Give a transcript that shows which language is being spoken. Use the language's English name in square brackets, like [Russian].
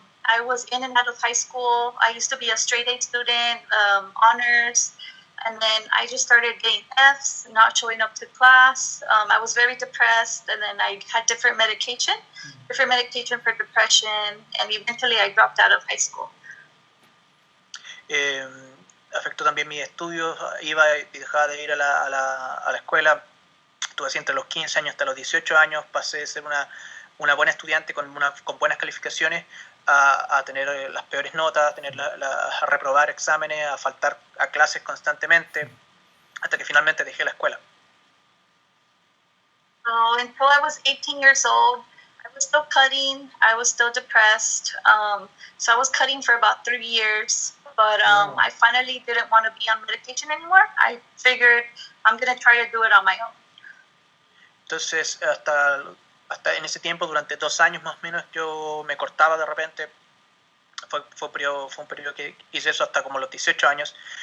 [English] I was in and out of high school. I used to be a straight A student, honors. and then I just started getting Fs, not showing up to class. I was very depressed, and then I had different medication for depression, and eventually I dropped out of high school. [Spanish] Afectó también mis estudios, iba y dejaba de ir a la escuela. Estuve así entre los 15 años hasta los 18 años, pasé de ser una buena estudiante con buenas calificaciones a tener las peores notas, a reprobar exámenes, a faltar a clases constantemente, hasta que finalmente dejé la escuela. [English] So until I was 18 years old, I was still cutting, I was still depressed. So I was cutting for about 3 years, but I finally didn't want to be on medication anymore. I figured I'm going to try to do it on my own. [Spanish] Entonces, hasta en ese tiempo, durante 2 años más o menos, yo me cortaba de repente. Fue un periodo que hice eso hasta como los 18 años.